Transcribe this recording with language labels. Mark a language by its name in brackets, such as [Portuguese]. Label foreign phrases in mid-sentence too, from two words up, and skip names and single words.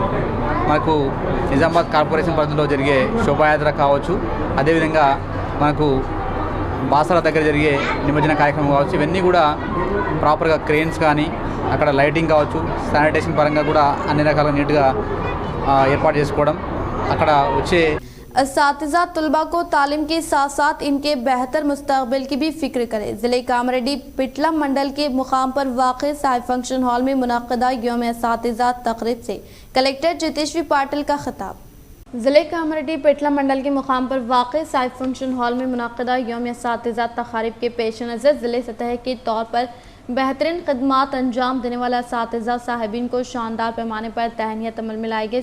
[Telugu] మనకు నిజామాబాద్ కార్పొరేషన్ పరిధిలో జరిగే శోభాయాత్ర కావచ్చు, అదేవిధంగా మనకు బాసర దగ్గర జరిగే నిమజ్జన కార్యక్రమం కావచ్చు, ఇవన్నీ కూడా ప్రాపర్గా క్రెయిన్స్ కానీ, అక్కడ లైటింగ్ కావచ్చు, శానిటేషన్ పరంగా కూడా అన్ని రకాల నీట్గా ఏర్పాటు చేసుకోవడం, అక్కడ వచ్చే [Urdu] اساتذہ طلباء کو تعلیم کے ساتھ ساتھ ان کے بہتر مستقبل کی بھی فکر کرے۔ ضلع کامریڈی پٹلم منڈل کے مقام پر واقع صاحب [English] function hall [Urdu] میں منعقدہ یوم اساتذہ تقریب سے کلکٹر جتیشوری پاٹل کا خطاب۔ ضلع کامریڈی پٹلم منڈل کے مقام پر واقع صاحب [English] function hall [Urdu] میں منعقدہ یوم اساتذہ تقریب کے پیش نظر ضلع سطح کے طور پر بہترین خدمات انجام دینے والے اساتذہ صاحبین کو شاندار پیمانے پر تہنیت عمل میں لائی گئی۔